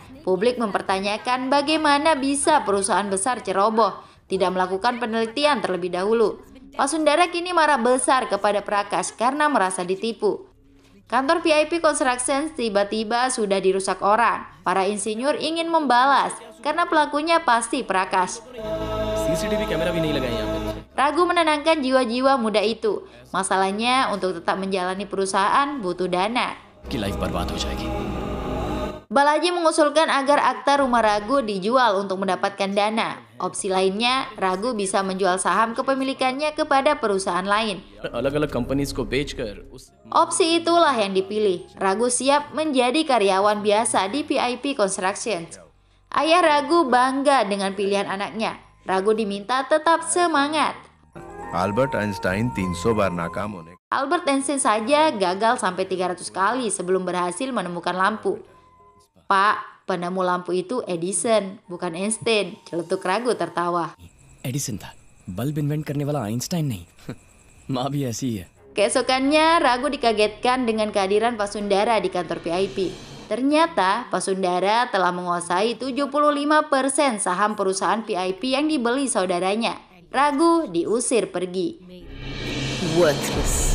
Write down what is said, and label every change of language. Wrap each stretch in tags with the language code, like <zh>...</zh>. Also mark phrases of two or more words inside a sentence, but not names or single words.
<id>Publik mempertanyakan bagaimana bisa perusahaan besar ceroboh, tidak melakukan penelitian terlebih dahulu. Vasundhara kini marah besar kepada Prakash karena merasa ditipu. Kantor VIP Constructions tiba-tiba sudah dirusak orang. Para insinyur ingin membalas karena pelakunya pasti Prakash.</id> <en>CCTV camera</en> <hi>भी नहीं लगा यहाँ पे।</hi> <id>Ragu menenangkan jiwa-jiwa muda itu. Masalahnya untuk tetap menjalani perusahaan butuh dana.</id> <hi>की लाइफ बर्बाद हो जाएगी।</hi> <id>Balaji mengusulkan agar akta rumah Raghu dijual untuk mendapatkan dana. Opsi lainnya, Raghu bisa menjual saham kepemilikannya kepada perusahaan lain.</id> <hi>अलग-अलग कंपनीज को बेचकर उस</hi> <id>Opsi itulah yang dipilih. Raghu siap menjadi karyawan biasa di PIP Construction. Ayah Raghu bangga dengan pilihan anaknya. Raghu diminta tetap semangat.</id> <hi>अल्बर्ट आइंस्टाइन 300 बार नाकाम होने</hi> <id>Albert Einstein saja gagal sampai 300 kali sebelum berhasil menemukan lampu. Pak, penemu lampu itu Edison, bukan Einstein. Celetuk Raghu tertawa.</id> <hi>एडिसन था,</hi> <en>bulb invent</en> <hi>करने वाला आइंस्टाइन नहीं। माँ भी ऐसी ही है।</hi> <id>Keesokannya, Raghu dikagetkan dengan kehadiran Pasundara di kantor PIP. Ternyata, Pasundara telah menguasai 75% saham perusahaan PIP yang dibeli saudaranya. Raghu diusir pergi.</id> <en>Worthless.</en>